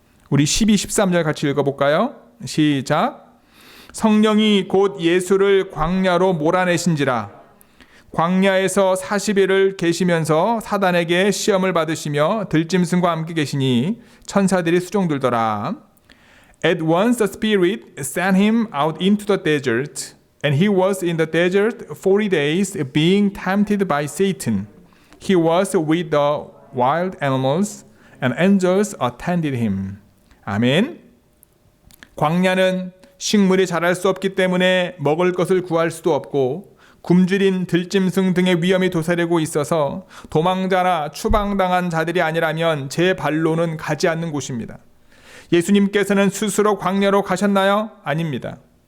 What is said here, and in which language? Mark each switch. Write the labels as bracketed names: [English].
[Korean] 우리 12, 13절 같이 읽어볼까요? 시작. 성령이 곧 예수를 광야로 몰아내신지라. 광야에서 40일을 계시면서 사단에게 시험을 받으시며 들짐승과 함께 계시니 천사들이 수종들더라. [English] At once the Spirit sent him out into the desert, and he was in the desert 40 days, being tempted by Satan. He was with the wild animals, and angels attended him. [Korean] 아멘. 광야는 식물이 자랄 수 없기 때문에 먹을 것을 구할 수도 없고 굶주린 들짐승 등의 위험이 도사리고 있어서 도망자나 추방당한 자들이 아니라면 제 발로는 가지 않는 곳입니다. 예수님께서는 스스로 광야로 가셨나요? 아닙니다.